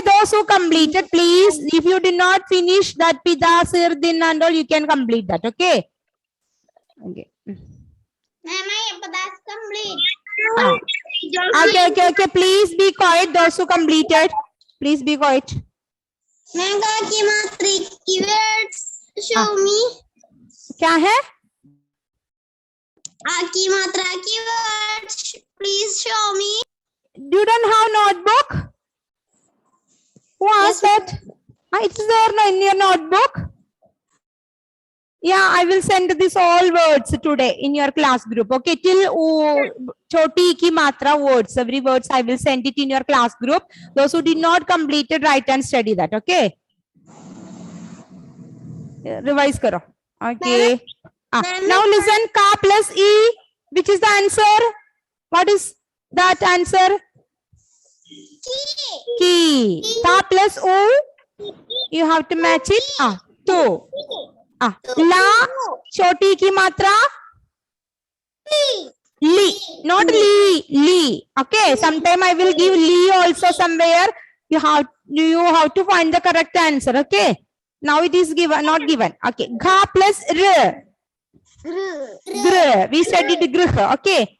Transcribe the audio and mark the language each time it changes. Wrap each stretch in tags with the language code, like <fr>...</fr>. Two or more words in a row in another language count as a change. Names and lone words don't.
<en>Those who completed, please. If you did not finish that pida, sir, din and all, you can complete that. Okay. Okay. Ma'am, that's complete. Okay. Please be quiet. Those who completed, please be quiet. Ma'am, keywords. Show me.</en> <hi>क्या है? आ की मात्रा keywords.</hi> <en>Please show me. You don't have notebook? Who asked that? It's there no, in your notebook. Yeah, I will send this all words today in your class group. Okay, till</en> <hi>छोटी की मात्रा</hi> <en>words, every words I will send it in your class group. Those who did not complete it, write and study that. Okay. Revise karo. Okay. Now listen, ka plus E. Which is the answer? What is that answer? Ki. Ka plus O. You have to match it. To. La.</en> <hi>छोटी की मात्रा. Li.</hi> <en>Not li. Li. Okay. Sometime I will give li also somewhere. You have to find the correct answer. Okay. Now it is given, not given. Okay. Gha plus R. Gr. We studied grh. Okay.</en>